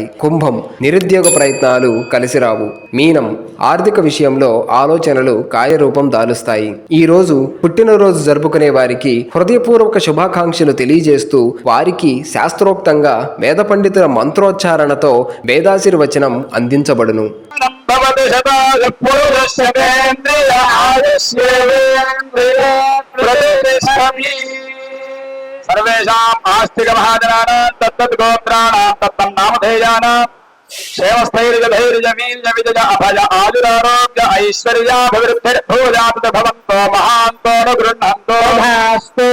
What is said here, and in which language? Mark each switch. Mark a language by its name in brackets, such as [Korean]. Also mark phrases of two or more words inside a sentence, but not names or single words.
[Telugu] కుంభం, నిరుద్యోగ ప్రయత్నాలు కలిసిరావు. మీనం, ఆర్థిక విషయంలో ఆలోచనలు కార్యరూపం దాలుస్తాయి. ఈ రోజు పుట్టినరోజు జరుపుకునే వారికి హృదయపూర్వక శుభాకాంక్షలు తెలియజేస్తూ వారికి శాస్త్రోక్తంగా వేద పండితుల మంత్రోచ్చారణతో వేదాశీర్వచనం అందించబడును. [Sanskrit] सर्वेषाम् आस्तिक महाजनानां तत्तद्गोत्राणां तत्तन्नामधेयानां क्षेमस्थैर्यधैर्यवीर्यविजय अभय आयुरारोग्य ऐश्वर्याभिवृद्धिर्भूयात् भवन्तो महान्तो न गृह्णन्तो भास्तु।